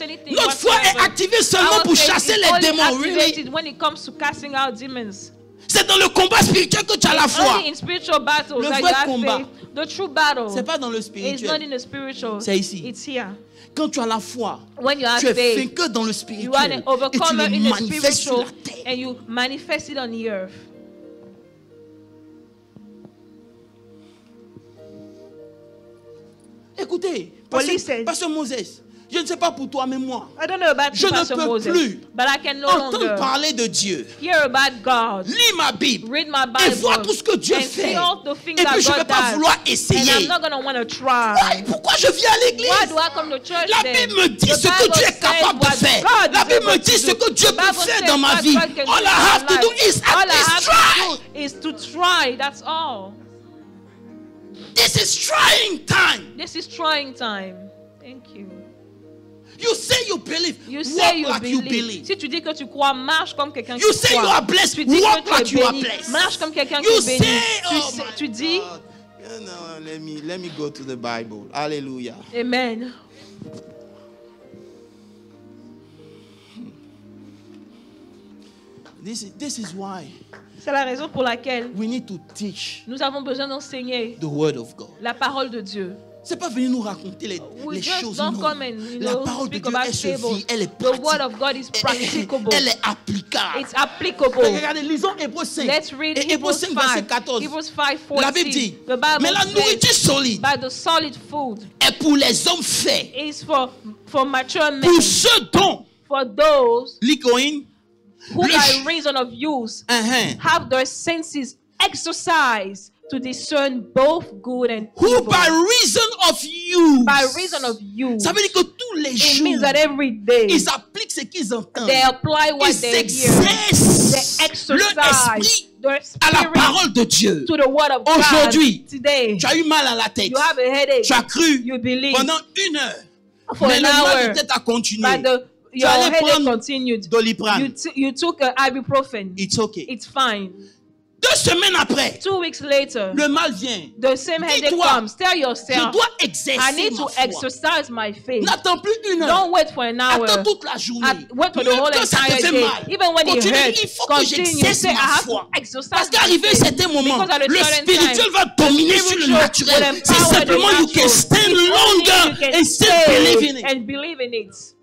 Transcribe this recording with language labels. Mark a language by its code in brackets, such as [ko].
[fr] Notre foi est activée seulement pour chasser les démons. [en] Really. When it comes to casting out demons. [fr] C'est dans le combat spirituel que tu as la foi. Le vrai combat. [en] The true battle. [fr] C'est pas dans le spirituel. [en] It's not in the spiritual. [fr] C'est ici. [en] It's here. [fr] Quand tu as la foi, [en] when you [fr] tu es vainqueur dans le spirituel et tu le manifestes sur la terre. [en] And you manifest it on the earth. [fr] Écoutez, Pasteur Moses, je ne sais pas pour toi, mais moi, je ne peux plus entendre parler de Dieu. Lis ma Bible et vois tout ce que Dieu fait. Et puis je ne vais pas vouloir essayer. Pourquoi je viens à l'église? La Bible me dit ce que Dieu est capable de faire. La Bible me dit ce que Dieu peut faire dans ma vie. [en] All I have to do is at least try. Is to try, that's all. This is trying time. This is trying time. Thank you. You say you believe. You say walk like you believe. [fr] Si tu dis que tu crois, marche comme quelqu'un qui [en] croit. You say you are blessed. Walk like you are blessed. [fr] Marche comme quelqu'un qui est béni. Tu dis. [en] No, let me go to the Bible. Hallelujah. Amen. This is why. [fr] C'est la raison pour laquelle [en] we need to teach [fr] nous avons besoin d'enseigner [en] the word of God. [fr] La parole de Dieu. C'est pas venir nous raconter les choses. Non. La parole de Dieu, elle se vit, elle est pratique. [en] The word of God is practicable. [fr] Elle est applicable. [en] It's applicable. [fr] Regardez, lisons Hébreux 5. [en] Let's read [fr] Hébreux 5, verset 14. [en] Hebrews 5:14. [fr] La Bible dit, mais la nourriture solide [en] the solid food [fr] est pour les hommes faits. [en] Is for mature men. [fr] Pour ceux dont [en] For those who by reason of use have their senses exercised to discern both good and evil. Who by reason of use. By reason of use. [fr] Ça veut dire que tous les jours, [en] it means that every day, [fr] ils appliquent ce qu'ils entendent. [en] They apply what they hear. They exercise their spirit [fr] à la parole de Dieu. [en] To the word of God. [fr] Aujourd'hui, [en] today, [fr] tu as eu mal à la tête. [en] You have a headache. [fr] Tu as cru [en] you believe. [fr] Pendant 1 heure. [en] For [fr] mais [en] an [fr] le [en] hour, [fr] mal de tête a continué. [en] Your headache continued. [fr] Doliprane. [en] You took ibuprofen. It's okay. It's fine. [fr] 2 semaines après, [en] 2 weeks later, [fr] le mal vient. [en] The same headache comes. Tell yourself, [fr] je dois exercer [en] I need to [fr] ma foi. [en] exercise my faith. [fr] N'attends plus 1 heure. [en] Don't wait for an hour. [fr] Attends toute la journée. [en] Wait for the whole entire day. [fr] Mal. [en] Even when it hurts, [fr] il faut que j'exerce ma foi. Parce qu'arrivé certain moment, le spirituel va dominer sur le naturel. C'est simplement [en] you can stand longer and still believe in it.